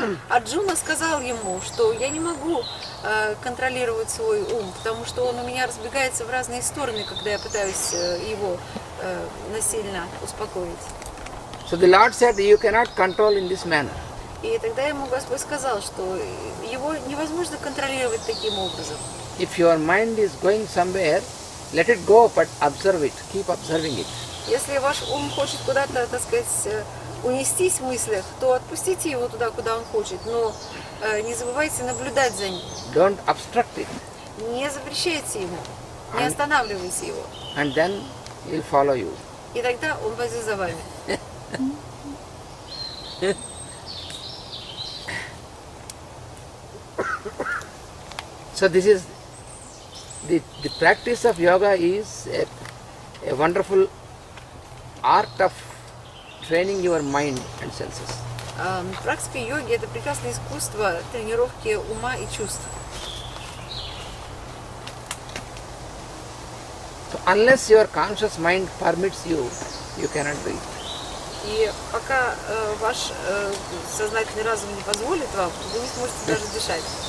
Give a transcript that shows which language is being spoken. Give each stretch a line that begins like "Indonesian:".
Russian: Арджуна сказал ему, что я не могу контролировать свой ум, потому что он у меня разбегается в разные стороны, когда я пытаюсь его насильно успокоить.
English: So the Lord said, you cannot control in this manner.
Russian: И тогда ему Господь сказал, что его невозможно контролировать таким образом.
English: If your mind is going somewhere, let it go, but observe it, keep observing it.
Russian: Если ваш ум хочет куда-то, так сказать, унестись в мыслях, то отпустите его туда, куда он хочет, но не забывайте наблюдать за ним.
English: Don't obstruct it.
Russian: Не запрещайте ему, не останавливайте его.
English: And then he'll follow you.
Russian: И тогда он пойдет за вами.
English: So this is the practice of yoga is a wonderful art of training your mind and senses.
Russian: Практика йоги – это прекрасное искусство тренировки ума и чувств.
English: So unless your conscious mind permits you, you cannot do it.
Russian: И пока ваш сознательный разум не позволит вам, вы не сможете даже дышать.